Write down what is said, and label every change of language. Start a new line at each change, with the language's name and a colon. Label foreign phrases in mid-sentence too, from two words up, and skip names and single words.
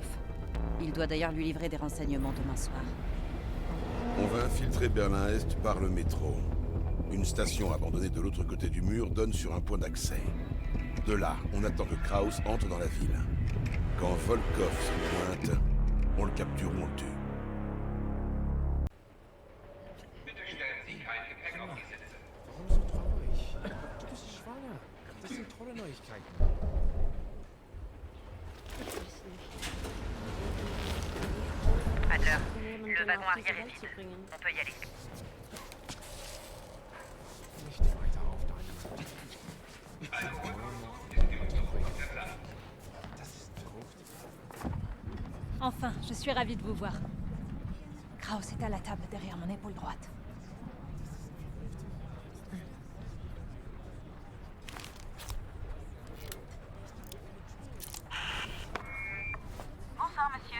French: Il doit d'ailleurs lui livrer des renseignements demain soir. On va infiltrer Berlin-Est par le métro. Une station abandonnée de l'autre côté du mur donne sur un point d'accès. De là, on attend que Kraus entre dans la ville. Quand Volkov se pointe, on le capture ou on le tue.
German: Warum so traurig? Du bist schwanger. Das sind tolle Neuigkeiten.
French: Adler, le wagon arrière est vide. On peut y aller.
German: Nicht weiter auf deinem. Das ist verrückt.
French: Enfin, je suis ravie de vous voir. Kraus est à la table derrière mon épaule droite. Bonsoir, monsieur.